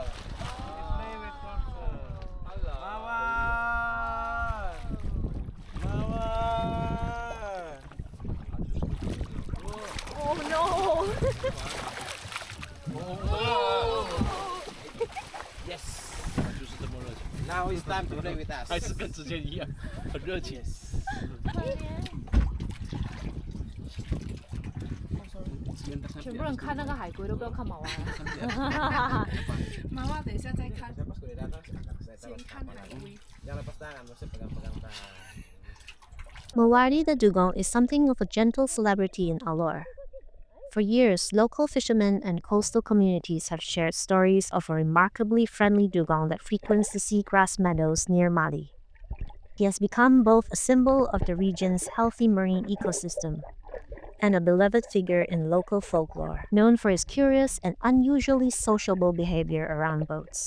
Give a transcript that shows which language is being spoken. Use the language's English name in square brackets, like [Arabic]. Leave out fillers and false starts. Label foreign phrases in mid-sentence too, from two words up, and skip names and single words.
[English] He playing with turtle. Mawan. Mawan. Oh no! Yes. Now it's time to play with us. [Chinese] 还是跟之前一样，很热情。全部人看那个海龟都不要看毛啊！妈妈，等一下再看，先看海龟。 [Malay] Jangan lepas tangan, mesti pegang-pegang tangan. [English] Mawardi the Dugong is something of a gentle celebrity in Alor. For years, local fishermen and coastal communities have shared stories of a remarkably friendly dugong that frequents the seagrass meadows near Mali. He has become both a symbol of the region's healthy marine ecosystem and a beloved figure in local folklore, known for his curious and unusually sociable behavior around boats.